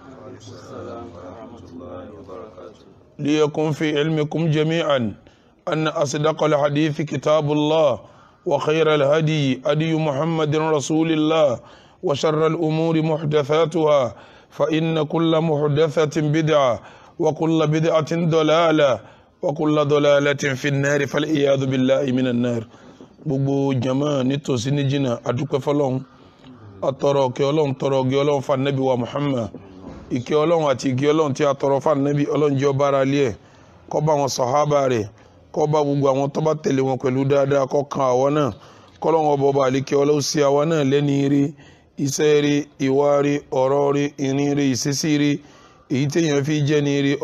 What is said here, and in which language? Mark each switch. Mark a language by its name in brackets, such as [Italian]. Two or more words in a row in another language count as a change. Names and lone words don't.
[Arabic] ليكن في علمكم جميعا أن أصدق الحديث كتاب الله، وخير الهدي هدي محمد رسول الله، وشر الأمور محدثاتها، فإن كل محدثة بدعة وكل بدعة ضلالة وكل ضلالة في النار، فالعياذ بالله من النار. [Yoruba] gbogbo jama nítòsí ní jìnnà adúpẹ́ fọ́lọ́run, atọrọ kẹ́ Ọlọ́run tọrọ gẹ́ Ọlọ́run fa nabi wa Muhammad, ìkẹ́ Ọlọ́run àti ìgẹ́ Ọlọ́run tí a tọrọ fa nabi Ọlọ́run jẹ́ ọba ara lé ẹ̀, kó bá wọn sàhábà rẹ̀, kó bá gbogbo àwọn tó bá tẹ̀lé wọn pẹ̀lú dáadáa, kó kan àwọn náà, kọ́lọ́run ọba àlékẹ́ Ọlọ́run sí àwọn náà lẹ́ni ire, iṣẹ́ ire, ìwà ire, ọ̀rọ̀ ire, ìrìn ire, ìṣesí ire, èyí téèyàn fi jẹ́ ni ire.